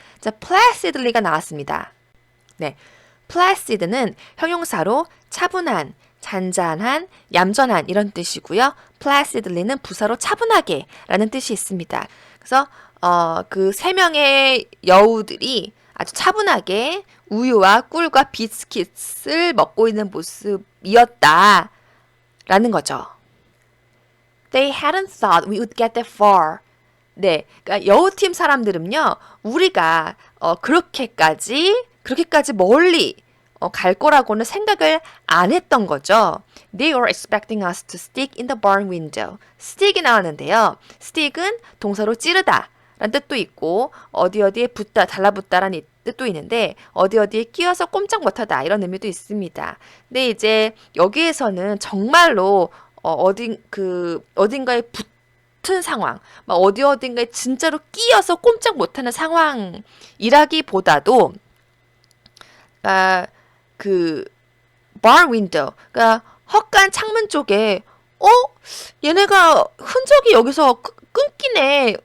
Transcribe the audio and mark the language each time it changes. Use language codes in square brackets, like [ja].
[ko] 자, placidly가 나왔습니다. 네, placid는 형용사로 차분한, 잔잔한, 얌전한 이런 뜻이고요. placidly는 부사로 차분하게 라는 뜻이 있습니다. 그래서 그 세 명의 여우들이 아주 차분하게 우유와 꿀과 비스킷을 먹고 있는 모습이었다 라는 거죠. [en] They hadn't thought we would get that far. [ko] 네, 그러니까 여우팀 사람들은요, 우리가 그렇게까지 멀리 갈 거라고는 생각을 안 했던 거죠. [en] They were expecting us to stick in the barn window. [ko] stick이 나왔는데요. stick은 동사로 찌르다 라는 뜻도 있고 어디에 붙다, 달라붙다라는 뜻도 있는데 어디에 끼어서 꼼짝 못하다 이런 의미도 있습니다. 근데 이제 여기에서는 정말로 어딘가에 붙은 상황, 막 어딘가에 진짜로 끼어서 꼼짝 못하는 상황이라기보다도 그 [en] bar window, [ko] 그러니까 헛간 창문 쪽에 얘네가 흔적이 여기서 끊기네.